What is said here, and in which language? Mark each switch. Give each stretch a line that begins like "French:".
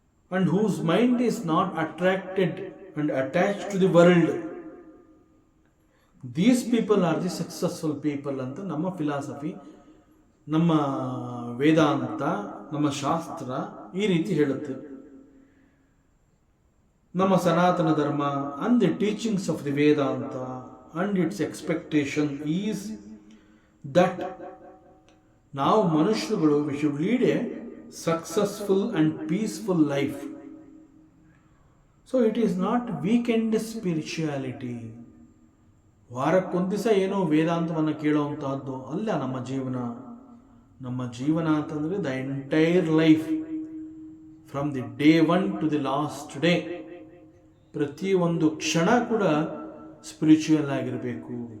English: And whose mind is not attracted and attach to the world. These people are the successful people
Kannada: ಅಂತ ನಮ್ಮ philosophy, ನಮ್ಮ ವೇದಾಂತ, ನಮ್ಮ ಶಾಸ್ತ್ರ ಈ ರೀತಿ ಹೇಳುತ್ತೆ. ನಮ್ಮ ಸನಾತನ ಧರ್ಮ
English: and the teachings of the Vedanta and its expectation is that
Kannada: ನಾವು ಮನುಷ್ಯರುಗಳು
English: we should lead a successful and peaceful life. So it is not weekend spirituality.
Kannada: ವಾರಕ್ಕೊಂದು ದಿವಸ ಏನೋ ವೇದಾಂತವನ್ನು ಕೇಳುವಂತಹದ್ದು ಅಲ್ಲ ನಮ್ಮ ಜೀವನ. ನಮ್ಮ ಜೀವನ ಅಂತಂದ್ರೆ
English: The entire life, from the day 1 to the last day.
Kannada: ಪ್ರತಿ ಒಂದು ಕ್ಷಣ ಕೂಡ ಸ್ಪಿರಿಚುವಲ್ ಆಗಿರಬೇಕು.